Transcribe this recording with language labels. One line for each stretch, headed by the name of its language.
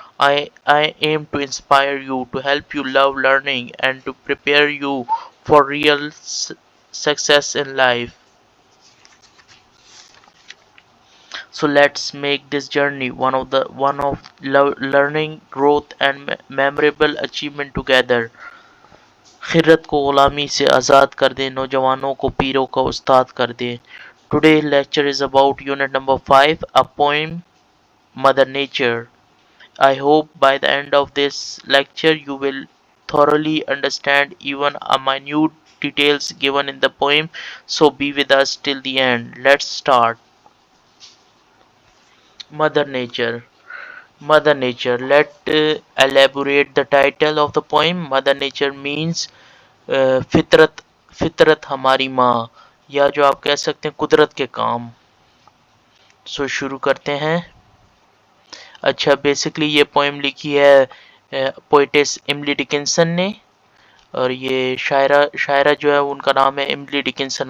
English: I aim to inspire you, to help you love learning, and to prepare you for real success in life. So let's make this journey one of learning, growth, and memorable achievement together.
Hindi: खिरत को गुलामी से आज़ाद कर दे, नौजवानों को पीरों का उस्ताद कर दे.
English: Today lecture is about unit number 5, a poem, Mother Nature. I hope by the end of this lecture you will thoroughly understand even a minute details given in the poem, so be with us till the end. Let's start. Mother Nature. Mother Nature. Let elaborate the title of the poem. Mother Nature means
Hindi: फितरत. फितरत हमारी माँ, या जो आप कह सकते हैं कुदरत के काम. सो शुरू करते हैं. अच्छा, बेसिकली ये पोएम लिखी है पोइटेस इमली डिकिंसन ने, और ये शायरा जो है उनका नाम है इमली डिकिंसन.